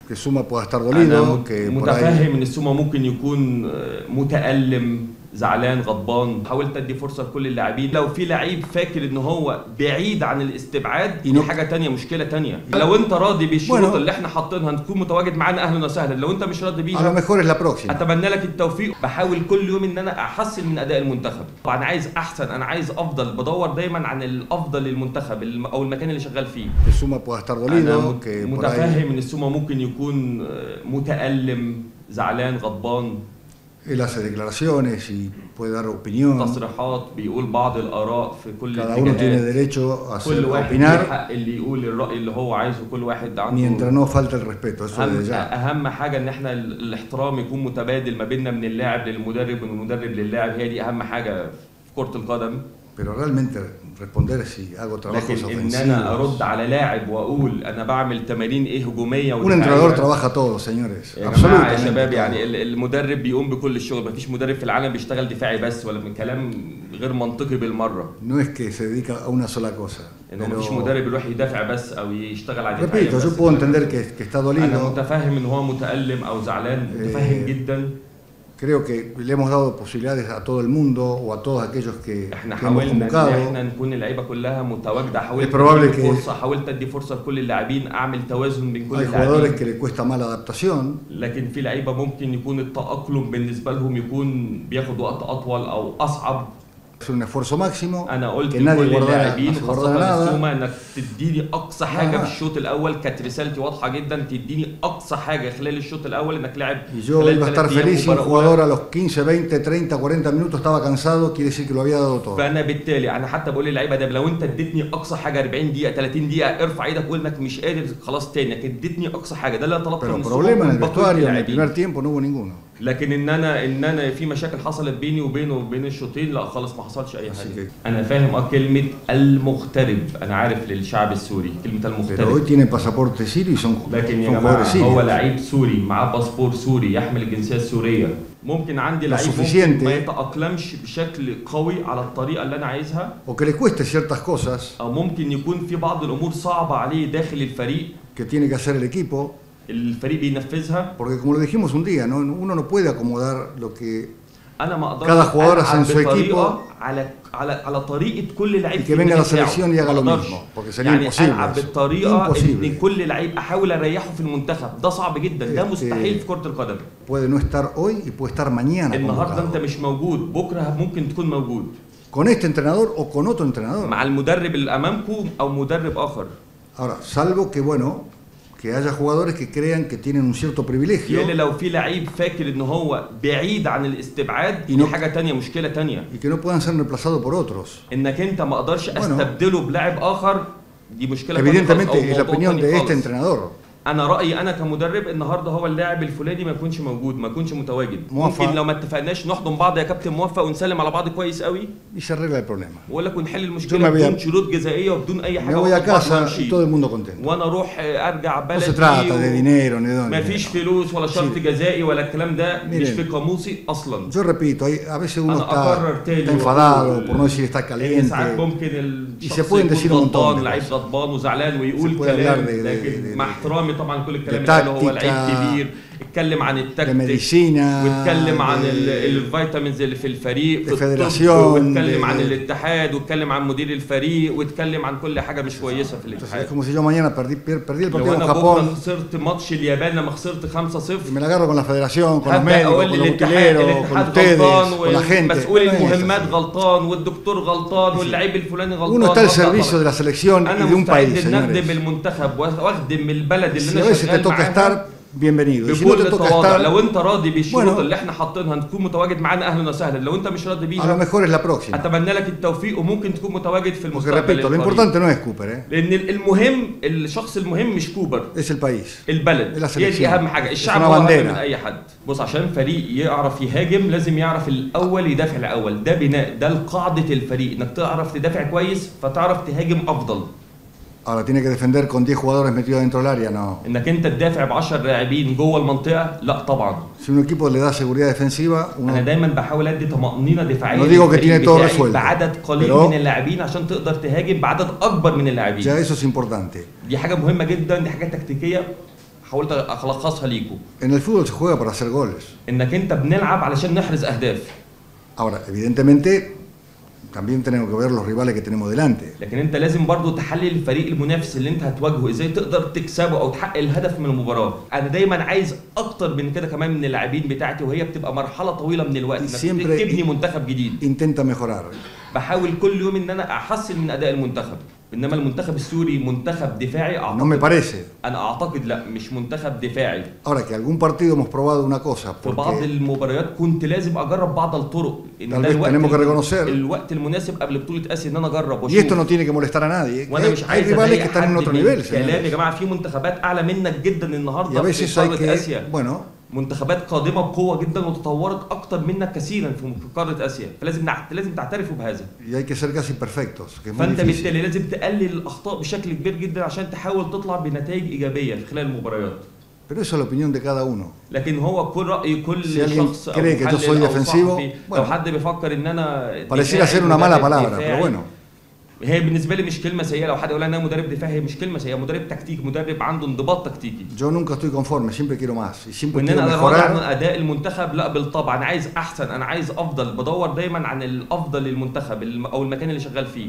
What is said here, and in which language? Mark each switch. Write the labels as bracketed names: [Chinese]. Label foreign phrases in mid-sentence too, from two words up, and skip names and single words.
[Spanish] que Suma pueda estar [Arabic] أنا [Spanish] dolido, que por ahí [Arabic] متفهم إن السومة ممكن يكون متألم زعلان غضبان. حاولت ادي فرصه لكل اللاعبين. لو في لعيب فاكر ان هو بعيد عن الاستبعاد دي حاجه تانية، مشكله تانية. لو انت راضي بالشروط اللي احنا حاطينها هتكون متواجد معانا اهلا وسهلا. لو انت مش راضي بيها [Spanish] a lo mejor es la próxima. [Arabic] اتمنى لك التوفيق. بحاول كل يوم ان انا احسن من اداء المنتخب. طبعا عايز احسن، انا عايز افضل، بدور دايما عن الافضل للمنتخب او المكان اللي شغال فيه. [Spanish] Que Suma pueda estar dolido, que por ahí [Arabic] متفهم ان السومه ممكن يكون متألم زعلان غضبان. [Spanish] él hace declaraciones y puede dar opinión. [Arabic] تصريحات بيقول بعض الآراء في كل [Spanish] Cada uno tiene [Arabic] الاتجاهات. [Spanish] derecho a [Arabic] كل واحد له [Spanish] opinar [Arabic] حق اللي يقول الرأي اللي هو عايزه. كل واحد عنده. [Spanish] mientras no falte el respeto. Eso desde ya. [Arabic] أهم حاجة إن إحنا الاحترام يكون متبادل ما بيننا من اللاعب للمدرب ومن المدرب للاعب. هي دي أهم حاجة في كرة القدم. [Spanish] Pero realmente responder si hago trabajos [Arabic] لكن إن [Spanish] ofensivos. [Arabic] أنا أرد على لاعب وأقول أنا بعمل تمارين إيه هجومية [Spanish] Un entrenador trabaja todo, señores. [Arabic] جماعة يا شباب. يعني المدرب بيقوم بكل الشغل. مفيش مدرب في العالم بيشتغل دفاعي بس، ولا من كلام غير منطقي بالمرة. [Spanish] No es que se dedica a una sola cosa. [Arabic] إنه مفيش مدرب يروح يدافع بس أو يشتغل على دفاعي [Spanish] Repito, [Arabic] بس. [Spanish] yo puedo entender que está [Arabic] أنا [Spanish] dolido. [Arabic] متفهم إن هو متألم أو زعلان، متفهم جدا. [Spanish] Creo que le hemos dado posibilidades a todo el mundo o a todos aquellos que [Arabic] احنا [Spanish] hemos [Arabic] حاولنا [Spanish] convocado. [Arabic] ان احنا نكون اللعيبه كلها متواجده. حاولت [Spanish] probable [Arabic] ادي فرصه، حاولت ادي فرصه لكل اللاعبين، اعمل توازن بين كل [Spanish] Hay jugadores [Arabic] اللاعبين. [Spanish] que le cuesta mal adaptación. [Arabic] لكن في لعيبه ممكن يكون التأقلم بالنسبه لهم يكون بياخد وقت اطول او اصعب. [Spanish] Es un esfuerzo máximo. [Arabic] انا قلت [Spanish] que [Arabic] لكل [Spanish] nadie guardara, [Arabic] اللاعبين [Spanish] no se guardara [Arabic] وخاصه [Spanish] nada. [Arabic] السومه انك تديني اقصى حاجه في الشوط الاول. كانت رسالتي واضحه جدا، تديني اقصى حاجه خلال الشوط الاول انك لاعب. [Spanish] Y yo iba a estar feliz si un jugador a los 15, 20, 30, 40 minutos estaba cansado, quiere decir que lo había dado todo. [Arabic] فانا بالتالي انا حتى بقول للعيبه ده لو انت اديتني اقصى حاجه 40 دقيقه 30 دقيقه ارفع ايدك وقول انك مش قادر خلاص تاني. انك اديتني اقصى حاجه. ده اللي طلبته من [Spanish] Pero problema en el vestuario en el [Arabic] اللاعبين. [Spanish] primer tiempo no hubo ninguno. [Arabic] لكن ان انا في مشاكل حصلت بيني وبينه وبين الشوطين، لا خالص ما حصلش اي حاجه. انا فاهم كلمه المغترب. انا عارف للشعب السوري كلمه [Spanish] Pero [Arabic] المغترب. [Spanish] hoy tiene pasaporte sirio y son [Arabic] لكن يا [Spanish] jugadores [Arabic] جماعه هو [Spanish] sirios. [Arabic] لعيب سوري معاه باسبور سوري يحمل الجنسيه السوريه. ممكن عندي لعيب ممكن ما يتأقلمش بشكل قوي على الطريقه اللي انا عايزها، [Spanish] O que le cueste ciertas cosas [Arabic] او ممكن يكون في بعض الامور صعبه عليه داخل الفريق. [Spanish] que tiene que hacer el equipo. [Arabic] الفريق بينفذها. [Spanish] Porque como lo dijimos un día, ¿no? Uno no puede acomodar lo que [Arabic] انا ما اقدرش [Spanish] cada jugador hace en su [Arabic] بطريقة [Spanish] equipo [Arabic] على طريقه كل لعيب [Spanish] y que venga a la selección y haga lo [Arabic] ما أقدرش. [Spanish] mismo, porque sería [Arabic] يعني [Spanish] imposible [Arabic] العب [Spanish] eso. [Arabic] بالطريقه [Spanish] Imposible. [Arabic] ان كل لعيب احاول اريحه في المنتخب. ده صعب جدا، ده مستحيل في كره القدم. [Spanish] Puede no estar hoy y puede estar mañana [Arabic] النهارده انت [Spanish] convocado. [Arabic] مش موجود، بكره ممكن تكون موجود [Spanish] Con este entrenador o con otro entrenador. [Arabic] مع المدرب اللي امامكم او مدرب اخر. [Spanish] Ahora, salvo que bueno, que haya jugadores que crean que tienen un cierto privilegio. [Arabic] يعني لو في لعيب فاكر ان هو بعيد عن الاستبعاد دي حاجه تانية، مشكله تانية. [Spanish] Y que no puedan ser reemplazados por otros. [Arabic] انك انت ما اقدرش استبدله بلاعب اخر، دي مشكله. [Spanish] Evidentemente es la opinión de este entrenador. [Arabic] انا رايي انا كمدرب النهارده هو اللاعب الفلاني ما يكونش موجود، ما يكونش متواجد. ممكن لو ما اتفقناش نحضن بعض يا كابتن موفق ونسلم على بعض كويس قوي [Spanish] y se arregla el problema. [Arabic] واقول لك ونحل المشكله بدون شروط جزائيه وبدون اي حاجه. [Spanish] Me voy a casa y todo el mundo contento. [Arabic] وانا اروح ارجع بلدي. [Spanish] No se trata de dinero ni de dónde. [Arabic] ما فيش فلوس ولا شرط جزائي ولا الكلام ده مش في قاموسي اصلا. [Spanish] Yo repito, a veces uno está enfadado por no decir está caliente. [Arabic] ساعات ممكن [Spanish] y se pueden decir un montón. [Arabic] لعيب غضبان وزعلان ويقول كلام، لكن مع احترامي طبعا كل الكلام اللي هو لعيب كبير. اتكلم عن التكتيك واتكلم عن الفيتامينز اللي في الفريق في الطب، واتكلم عن الاتحاد، واتكلم عن مدير الفريق، واتكلم عن كل حاجه مش كويسه في الاتحاد. [Spanish] como si yo mañana perdí el partido con Japón. [Arabic] خسرت ماتش اليابان لما خسرت 5-0. [Spanish] me la agarro con la federación, con los médicos, con los utileros, con ustedes, con la gente. [Arabic] مسؤول المهمات غلطان والدكتور غلطان واللاعب الفلاني غلطان. [Spanish] uno está al servicio de la selección y de un país, señores. [Arabic] انا مستعد نخدم المنتخب واخدم البلد اللي انا شغال معاها. [Spanish] bienvenido. [Arabic] بكل التواضع. لو انت راضي بالشروط اللي احنا حاطينها تكون متواجد معانا اهلا وسهلا. لو انت مش راضي بيها [Spanish] a lo mejor es la próxima. [Arabic] اتمنى لك التوفيق وممكن تكون متواجد في المستقبل. [Spanish] repito, lo importante no es Cooper, [Arabic] لان المهم الشخص المهم مش كوبر، [Spanish] es el país. [Arabic] البلد هي دي اهم حاجه. الشعب هو اهم من اي حد. بص، عشان فريق يعرف يهاجم لازم يعرف الاول يدافع الاول. ده بناء، ده قاعده الفريق، انك تعرف تدافع كويس فتعرف تهاجم افضل. [Spanish] Ahora tiene que defender con 10 jugadores metidos dentro del área, no. [Arabic] انك انت تدافع ب 10 لاعبين جوه المنطقه، لا طبعا. [Spanish] Si un equipo le da seguridad defensiva, [Arabic] انا دايما بحاول ادي طمأنينه دفاعيه. [Spanish] no digo que tiene todo resuelto. [Arabic] بعدد قليل من اللاعبين عشان تقدر تهاجم بعدد اكبر من اللاعبين. [Spanish] Ya eso es importante. [Arabic] دي حاجه مهمه جدا، دي حاجه تكتيكيه. حاولت الخصها ليكم. [Spanish] En el fútbol se juega para hacer goles. [Arabic] انك انت بنلعب علشان نحرز اهداف. [Spanish] Ahora, evidentemente también tenemos que ver los rivales que tenemos delante. [Arabic] لكن انت لازم برضو تحلل الفريق المنافس اللي انت هتواجهه ازاي تقدر تكسبه او تحقق الهدف من المباراه. انا دايما عايز اكتر من كده كمان من اللاعبين بتاعتي، وهي بتبقى مرحله طويله من الوقت انك تبني منتخب جديد. [Spanish] Intenta mejorar. [Arabic] بحاول كل يوم ان انا احسن من اداء المنتخب. انما المنتخب السوري منتخب دفاعي اعتقد. [Spanish] No me parece. [Arabic] انا اعتقد لا مش منتخب دفاعي. [Spanish] Ahora que algún partido hemos probado una cosa. [Arabic] في بعض المباريات كنت لازم اجرب بعض الطرق. ان ده الوقت المناسب قبل بطوله اسيا ان انا اجرب واشوف. [Spanish] Y esto no tiene que molestar a nadie. [Arabic] وانا مش عايز [Spanish] rivales que están en otro nivel. [Arabic] كلام يا جماعه، في منتخبات اعلى منك جدا النهارده في قاره اسيا. منتخبات قادمه بقوه جدا وتطورت اكتر منك كثيرا في قاره اسيا، فلازم تعترفوا بهذا. فانت بالتالي لازم تقلل الاخطاء بشكل كبير جدا عشان تحاول تطلع بنتائج ايجابيه في خلال المباريات. Pero eso es la opinión de cada uno. لكن هو كل رأي كل شخص او محلل لو حد بيفكر ان انا [Spanish] pareciera ser una mala palabra, pero bueno. [Arabic] هي بالنسبه لي مش كلمه سيئه، لو حد يقول انا مدرب دفاعي هي مش كلمه سيئه، مدرب تكتيك، مدرب عنده انضباط تكتيكي. [Spanish] Yo nunca estoy conforme, siempre quiero más y siempre quiero mejorar. [Arabic] عن اداء المنتخب لا بالطبع، انا عايز احسن، انا عايز افضل، بدور دايما عن الافضل للمنتخب او المكان اللي شغال فيه.